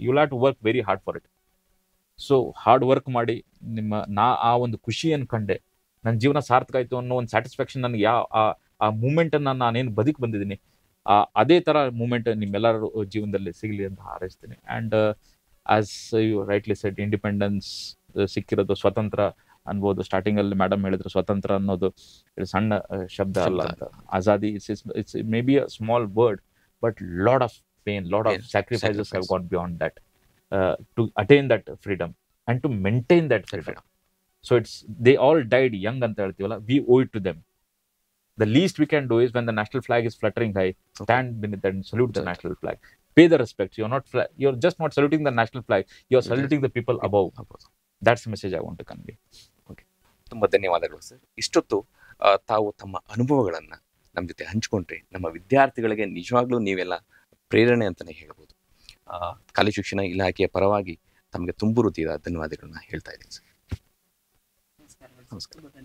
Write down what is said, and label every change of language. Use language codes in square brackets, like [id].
[en] You have to work very hard for it. [kn] So hard work ಮಾಡಿ ಆ ಒಂದು ಖುಷಿಯನ್ನು ಕಂಡೆ, ನನ್ನ ಜೀವನ ಸಾರ್ಥಕ ಆಯ್ತು ಅನ್ನೋ ಒಂದು ಸ್ಯಾಟಿಸ್ಫ್ಯಾಕ್ಷನ್ ನನಗೆ ಆ ಮೂಮೆಂಟ್ ಅನ್ನ ನಾನೇನು ಬದುಕಿ ಬಂದಿದ್ದೀನಿ, ಅದೇ ತರ ಮೂಮೆಂಟ್ ನಿಮ್ಮೆಲ್ಲರ ಜೀವನದಲ್ಲಿ ಸಿಗಲಿ ಅಂತ ಹಾರೈಸ್ತೀನಿ. [en] and as you rightly said, independence [kn] ಸಿಕ್ಕಿರೋದು, ಸ್ವತಂತ್ರ ಅನ್ಬೋದು. ಸ್ಟಾರ್ಟಿಂಗ್ ಅಲ್ಲಿ ಮೇಡಮ್ ಹೇಳಿದ್ರು, ಸ್ವತಂತ್ರ ಅನ್ನೋದು ಸಣ್ಣ ಶಬ್ದ ಅಲ್ಲ ಅಂತ. ಆಜಾದಿ [en] It's may be a small word, but lot of pain, lot of Pain, sacrifices have sacrifice. gone beyond that to attain that freedom and to maintain that freedom. So they all died young [kn] anta heltivalla, [en] we owe it to them. The least we can do is when the national flag is fluttering high, stand beneath and salute the national flag. Pay the respect. You're just not saluting the national flag, you're saluting the people above. That's the message I want to convey. [kn] ತುಂಬ ಧನ್ಯವಾದಗಳು sir. ಇಷ್ಟೊತ್ತು ತಾವು ತಮ್ಮ ಅನುಭವಗಳನ್ನು ನಮ್ಮ ಜೊತೆ ಹಂಚ್ಕೊಂಡ್ರೆ ನಮ್ಮ ವಿದ್ಯಾರ್ಥಿಗಳಿಗೆ ನಿಜವಾಗ್ಲೂ ನೀವೆಲ್ಲ ಪ್ರೇರಣೆ ಅಂತಲೇ ಹೇಳ್ಬೋದು. ಕಾಲೇಜು ಶಿಕ್ಷಣ ಇಲಾಖೆಯ ಪರವಾಗಿ ತಮಗೆ ತುಂಬು ಹೃದಯದ ಧನ್ಯವಾದಗಳನ್ನ ಹೇಳ್ತಾ ಇದ್ದೀನಿ ಸರ್. ನಮಸ್ಕಾರ.